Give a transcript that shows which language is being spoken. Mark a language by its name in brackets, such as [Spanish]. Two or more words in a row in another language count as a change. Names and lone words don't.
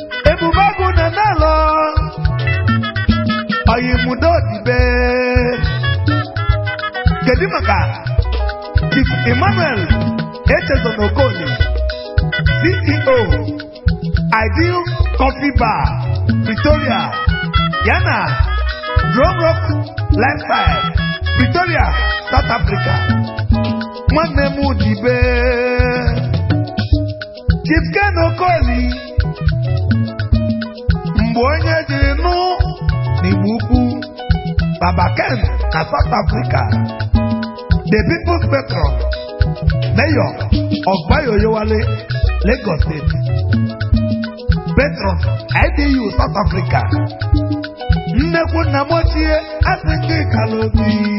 [Igbo] Ebube agụ na Nalo. Oyi Mudo Dibe. Kedu maka Chief Emmanuel Echezon Okoli, C E O, Ideal Coffee Bar, Pretoria, yana Drum Rock Lifestyle, Pretoria, South Africa. Nwanne m Dibe. Chief Ken Okoli, mgbe onye jiri nụ n'Igbo Ukwu, Baba Ken na South Africa, [English] the People's Patron, Mayor of Bayo Yowale, Lagos State, Patron I D U South Africa, [Igbo] nnekwu nna m ochie, asị gị kala obi.